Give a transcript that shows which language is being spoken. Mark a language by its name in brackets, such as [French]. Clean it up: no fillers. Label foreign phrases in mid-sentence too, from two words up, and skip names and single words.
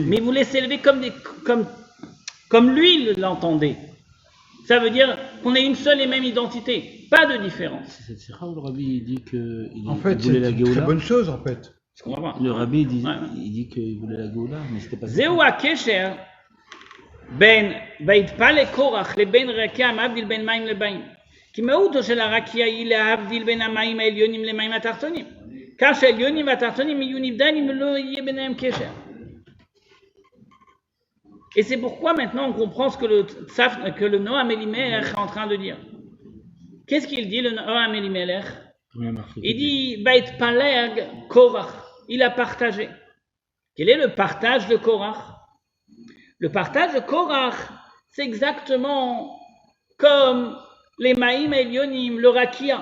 [French] Mais il voulait s'élever comme lui l'entendait. Ça veut dire qu'on ait une seule et même identité, pas de différence. C'est rare, le rabbi il dit qu'il En fait, voulait la c'est une Géoula. très bonne chose, en fait. Je comprends pas. Le rabbi il Ouais. dit qu'il voulait la Géoula, mais c'était pas ça. [Hebrew] זהו הקשר בין ויתפל לקורח לבין רקיע המבדיל בין מים לבאים. כי מהותו של הרקיע היא להבדיל בין המים העליונים למים התחתונים. כך שהעליונים והתחתונים יהיו נבדלים ולא יהיה ביניהם קשר. [French] Et c'est pourquoi maintenant on comprend ce que le Noam Elimelech est en train de dire. Qu'est-ce qu'il dit le Noam Elimelech? Il dit [Hebrew] ויתפלג קורח. [French] Il a partagé. Quel est le partage de Korach? Le partage de Korach, c'est exactement comme les [Hebrew] מים עליונים, [French] le Rakia.